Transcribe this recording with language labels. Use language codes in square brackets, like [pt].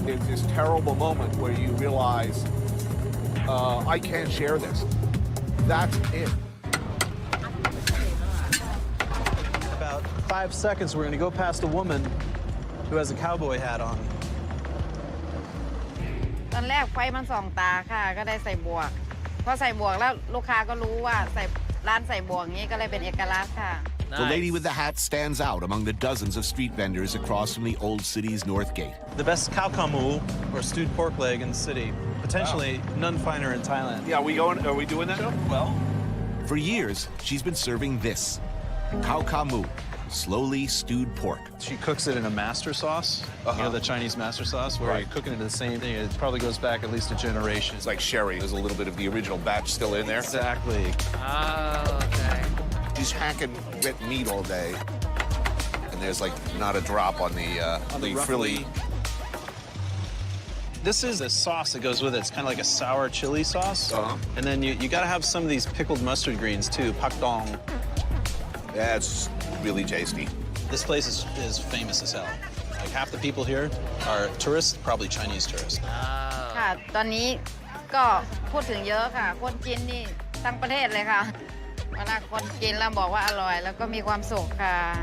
[en] It's this terrible moment where you realize, I can't share this. That's it. About 5 seconds, we're gonna go past a woman who has a cowboy hat on. [th] ตอนแรกไฟมันส่องตาค่ะก็ได้ใส่บวกพอใส่บวกแล้วลูกค้าก็รู้ว่าร้านใส่บวกอย่างนี้ก็เลยเป็นเอกลักษณ์ค่ะ [en] The lady with the hat stands out among the dozens of street vendors across from the old city's north gate. The best khao kamu, or stewed pork leg in the city. Potentially none finer in Thailand. Yeah, are we doing that? Well, For years, she's been serving this, khao kamu, slowly stewed pork. she cooks it in a master sauce. You know, the Chinese master sauce, where you're cooking it the same thing. It probably goes back at least a generation. It's like sherry. There's a little bit of the original batch still in there. Exactly. Oh, okay. He's hacking red meat all day, and there's like not a drop on the frilly. This is a sauce that goes with it. It's kind of like a sour chili sauce. And then you got to have some of these pickled mustard greens too, pak dong. Yeah, it's really tasty. This place is famous as hell. Like half the people here are tourists, probably Chinese tourists. [th] ค่ะตอนนี้ก็พูดถึงเยอะค่ะคนกินนี่ทั้งประเทศเลยค่ะเวลาคนกินแล้วบอกว่าอร่อยแล้วก็มีความสุขค่ะ